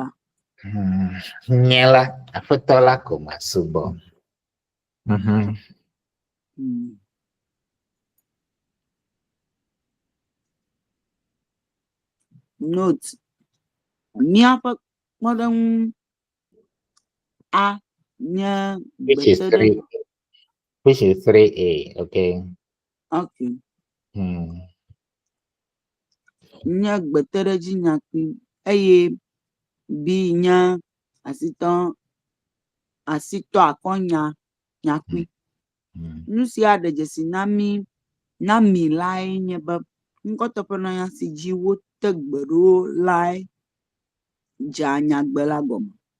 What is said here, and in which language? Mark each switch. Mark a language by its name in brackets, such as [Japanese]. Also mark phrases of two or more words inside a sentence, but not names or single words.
[Ewe] Nye la aƒetɔ la ko masubɔ. Note, míaƒe kpɔɖeŋu A nye [English] Which is 3A, okay? Okay. [Ewe] Nye gbeteɖedzi nyakui eye B nye asitɔ akɔnya nyakui. Nu sia ɖe dzesi na mi lae nye be ŋkɔteƒenɔnya si dzi wote gbe ɖo lae dze nyagbe la gɔme.